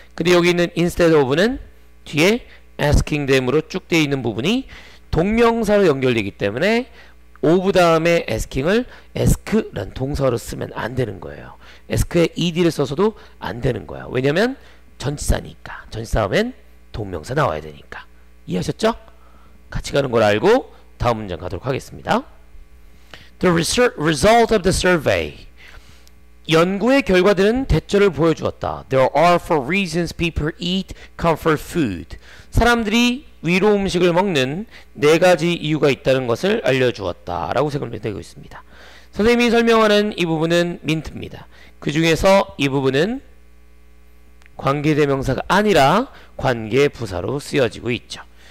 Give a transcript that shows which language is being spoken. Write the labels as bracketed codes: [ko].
[ko] 근데 여기 있는 instead of는 뒤에 asking them으로 쭉 되어 있는 부분이 동명사로 연결되기 때문에 of 다음에 asking을 ask라는 동사로 쓰면 안 되는 거예요. ask에 ed를 써서도 안 되는 거야. 왜냐면 전치사니까. 전치사 하면 동명사 나와야 되니까. 이해하셨죠? 같이 가는 걸 알고 다음 문장 가도록 하겠습니다. [en] The result of the survey. [ko] 연구의 결과들은 대처를 보여주었다. [en] There are four reasons people eat comfort food. [ko] 사람들이 위로 음식을 먹는 네 가지 이유가 있다는 것을 알려주었다. 라고 설명되고 있습니다. 선생님이 설명하는 이 부분은 민트입니다. 그 중에서 이 부분은 관계대명사가 아니라 관계부사로 쓰여지고 있죠.